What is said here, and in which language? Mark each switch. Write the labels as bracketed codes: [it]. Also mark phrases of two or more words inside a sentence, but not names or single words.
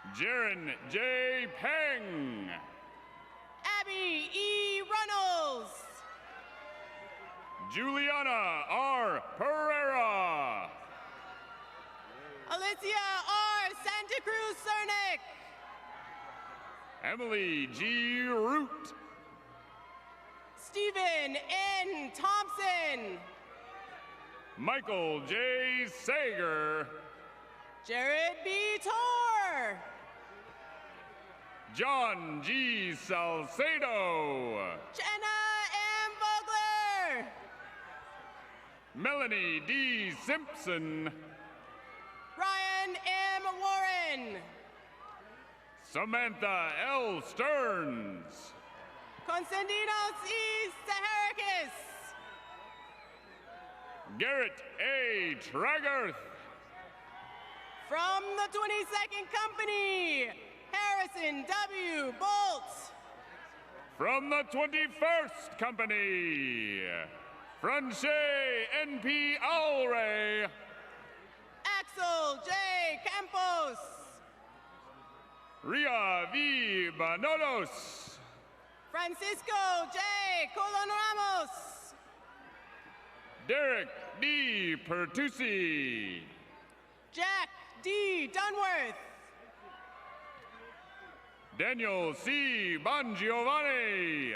[en] Jaron J. Peng. Abby E. Runnels. Juliana R. Pereira. Alicia R. Santa Cruz Cernick. Emily G. Root. Stephen N. Thompson. Michael J. Sager. Jared B. Torr. John G. Salcedo. Jenna M. Vogler. Melanie D. Simpson. Ryan M. Warren. Samantha L. Stearns. Constantinos E. Saharakis. Garrett A. Tragarth. From the 22nd Company, Harrison W. Bolt. From the 21st Company, Franche N.P. Alray. Axel J. Campos. Ria V. Banolos. Francisco J. Colon Ramos. Derek D. Pertusi. Jack D. Dunworth. Daniel C. Bongiovanni.